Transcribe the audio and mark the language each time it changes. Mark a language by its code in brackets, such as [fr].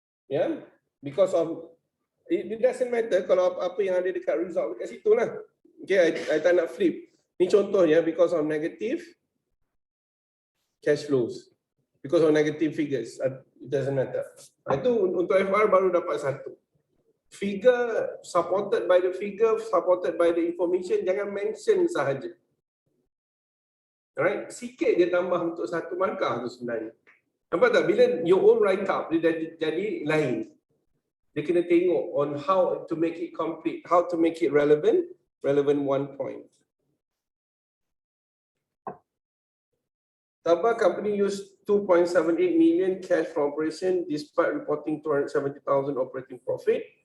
[en] Yeah, because of it doesn't matter [ms] kalau apa yang ada dekat result dekat situ lah. Okay, I tak nak flip. Ni contohnya [en] because of negative cash flows. Because of negative figures, it doesn't matter. [ms] Itu untuk FR baru dapat satu. [en] Figure supported by the figure, supported by the information, [ms] jangan mention sahaja. Alright, sikit dia tambah untuk satu markah tu sebenarnya. Nampak tak? Bila [en] your own write up, [ms] dia jadi lain. Dia kena tengok [en] on how to make it complete, how to make it relevant 1 point. Tabah company used 2.78 million cash from operation despite reporting 270,000 operating profit.